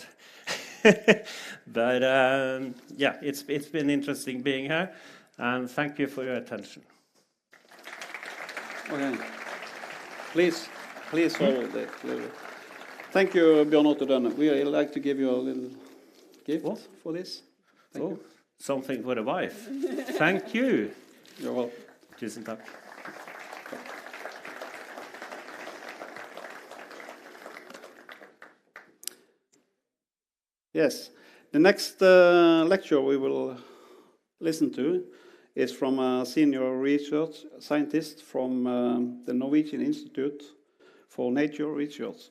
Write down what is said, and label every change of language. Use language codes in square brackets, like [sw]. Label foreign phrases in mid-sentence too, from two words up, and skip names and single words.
[en] But yeah, it's been interesting being here, and thank you for your attention. Okay. Please follow the. Thank you, Bjørn Otto Dønne. We would like to give you a little gift for this. Thank you. Something for the wife. Thank you. You're welcome. [no] Tusen takk. [en] Yes. The next lecture we will listen to is from a senior research scientist from the Norwegian Institute for Nature Research.